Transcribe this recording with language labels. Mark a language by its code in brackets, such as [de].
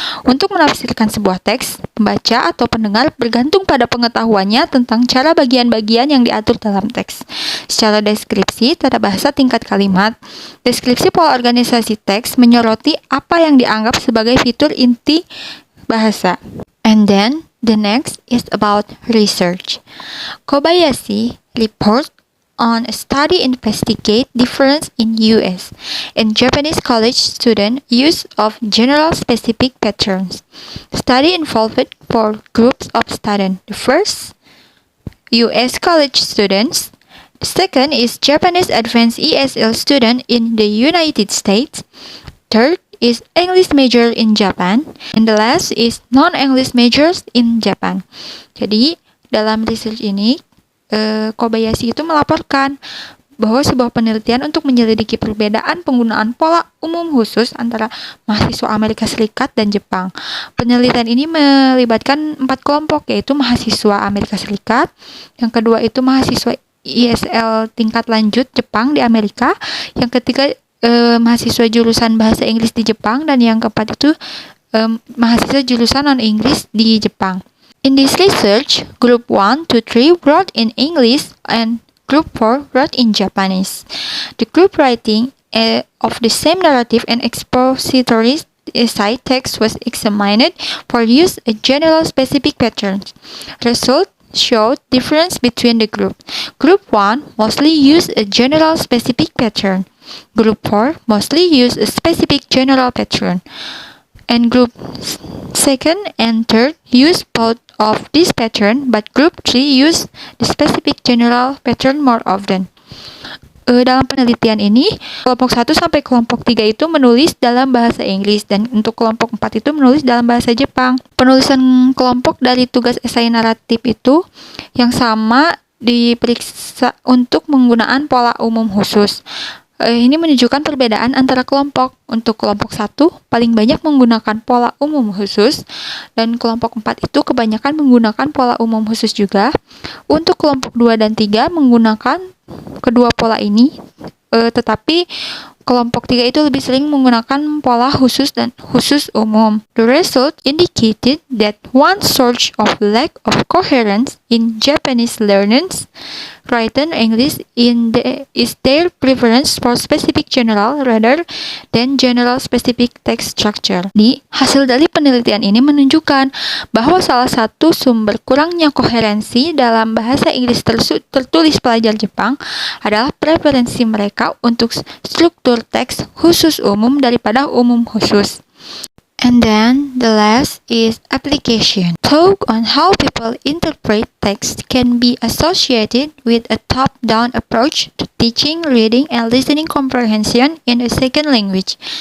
[id] Untuk menafsirkan sebuah teks, pembaca atau pendengar bergantung pada pengetahuannya tentang cara bagian-bagian yang diatur dalam teks. Secara deskripsi, tata bahasa tingkat kalimat, deskripsi pola organisasi teks menyoroti apa yang dianggap sebagai fitur inti bahasa. [en] And then, the next is about research. Kobayashi report on a study investigate difference in US and Japanese college student use of general specific patterns. Study involved four groups of students. The first, US college students. The second is Japanese advanced ESL student in the United States. Third is English major in Japan. And the last is non-English majors in Japan. [id] Jadi, dalam research ini, Kobayashi itu melaporkan bahwa sebuah penelitian untuk menyelidiki perbedaan penggunaan pola umum khusus antara mahasiswa Amerika Serikat dan Jepang. Penelitian ini melibatkan 4 kelompok, yaitu mahasiswa Amerika Serikat, yang kedua itu mahasiswa ESL tingkat lanjut Jepang di Amerika, yang ketiga mahasiswa jurusan bahasa Inggris di Jepang, dan yang keempat itu mahasiswa jurusan non-Inggris di Jepang. [en] In this research, Group 1 to 3 wrote in English and Group 4 wrote in Japanese. The group writing of the same narrative and expository essay text was examined for use a general specific patterns. Results showed difference between the group. Group 1 mostly used a general specific pattern. Group 4 mostly used a specific general pattern. And group 2nd and 3rd use both of this pattern, but group 3 use the specific general pattern more often. [id] Dalam penelitian ini, kelompok 1 sampai kelompok 3 itu menulis dalam bahasa Inggris, dan untuk kelompok 4 itu menulis dalam bahasa Jepang. Penulisan kelompok dari tugas esai naratif itu yang sama diperiksa untuk penggunaan pola umum khusus. Ini menunjukkan perbedaan antara kelompok. Untuk kelompok 1 paling banyak menggunakan pola umum khusus, dan kelompok 4 itu kebanyakan menggunakan pola umum khusus juga. Untuk kelompok 2 dan 3 menggunakan kedua pola ini, tetapi kelompok 3 itu lebih sering menggunakan pola khusus dan khusus umum. [en] The result indicated that one source of lack of coherence in Japanese learners written English is their preference for specific general rather than general specific text structure. [id] Hasil dari penelitian ini menunjukkan bahwa salah satu sumber kurangnya koherensi dalam bahasa Inggris tertulis pelajar Jepang adalah preferensi mereka untuk struktur teks khusus umum daripada umum khusus. [en] And then the last is application. Talk on how people interpret text can be associated with a top-down approach to teaching, reading, and listening comprehension in a second language.